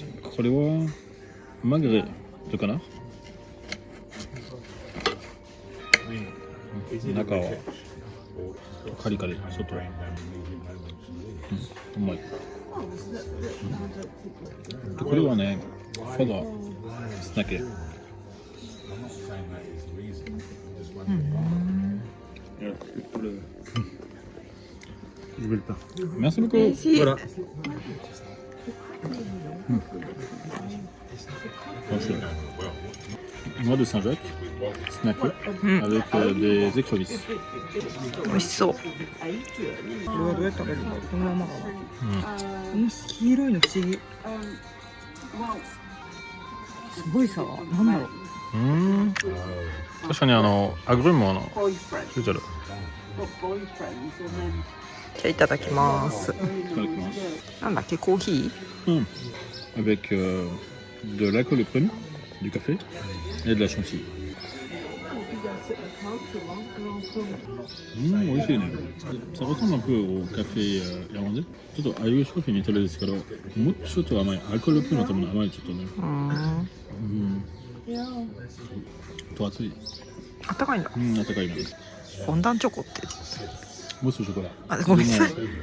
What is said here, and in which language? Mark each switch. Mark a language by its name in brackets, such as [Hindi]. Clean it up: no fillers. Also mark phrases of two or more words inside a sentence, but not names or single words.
[Japanese] これはマグレットかな。中はカリカリ、外はうまい。これはね、ファダスナケ。 [French] Merci beaucoup. Voilà. Noix de Saint-Jacques, snacké, avec des écrevisses. [Japanese] 美味しそう。これはどうやって食べるんだろう。このままかな。黄色いの不思議。すごいさ、なんだろう。確かにアグリもついてる。じゃあいただきます。いただきます。なんだっけ、コーヒー [French] ？Avec de l'alcool de prune, du café et de la chantilly. [Japanese] 美味しいね。 [French] Ça ressemble un peu au café irlandais. [Japanese] ちょっとアイリッシュコーヒーに似てるんですけど、もうちょっと甘い。アルコールプルの多分甘いちょっとね。と熱い。あったかいんだ。あったかいな。フォンダンチョコって。ムースショコラ。あ、ごめんなさい。